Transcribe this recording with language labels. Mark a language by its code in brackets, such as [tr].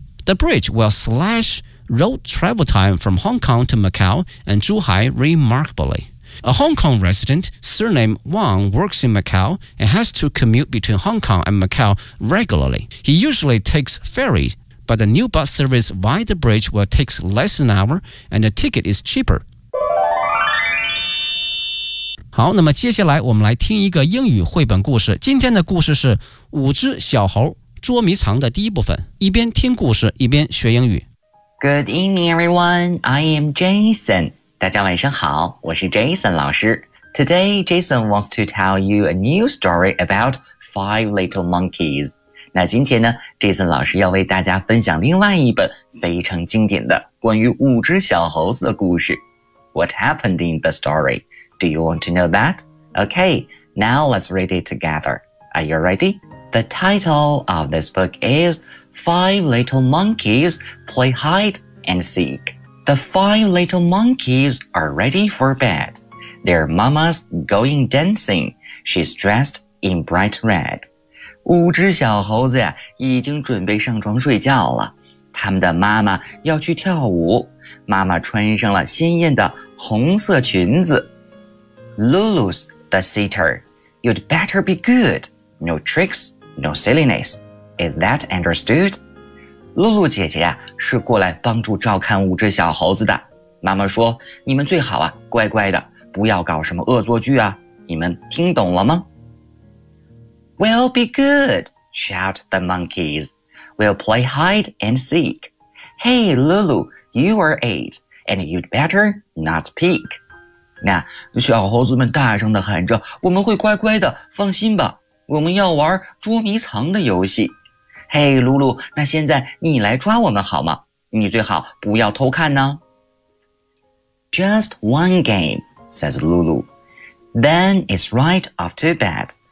[en] The bridge will slash road travel time from Hong Kong to Macau and Zhuhai remarkably. A Hong Kong resident surnamed Wang works in Macau and has to commute between Hong Kong and Macau regularly. He usually takes ferry, but the new bus service via the bridge will take less than an hour and the ticket is cheaper. [zh] 好，那么接下来我们来听一个英语绘本故事。今天的故事是五只小猴捉迷藏的第一部分。一边听故事，一边学英语。 [en] Good evening, everyone. I am Jason. [zh] 大家晚上好，我是 Jason 老师。 [en] Today, Jason wants to tell you a new story about five little monkeys. [zh] 那今天呢 Jason 老师要为大家分享另外一本非常经典的关于五只小猴子的故事。 [en] What happened in the story? Do you want to know that? Okay, now let's read it together. Are you ready? The title of this book is Five Little Monkeys Play Hide and Seek. The five little monkeys are ready for bed. Their mama's going dancing. She's dressed in bright red. [zh] 五只小猴子呀，已经准备上床睡觉了。他们的妈妈要去跳舞，妈妈穿上了鲜艳的红色裙子。 [en] Lulu's the sitter. You'd better be good. No tricks, no silliness. Is that understood? [zh] Lulu 姐姐是过来帮助照看五只小猴子的。妈妈说，你们最好啊，乖乖的，不要搞什么恶作剧啊。你们听懂了吗？ [en] We'll be good, shout the monkeys. We'll play hide and seek. Hey, Lulu, you are 8, and you'd better not peek. [zh] 那小猴子们大声地喊着，我们会乖乖的，放心吧，我们要玩捉迷藏的游戏。 Hey, Lulu, 那现在你来抓我们好吗？你最好不要偷看呢。 [en] Just one game, says Lulu. Then it's right off to bed.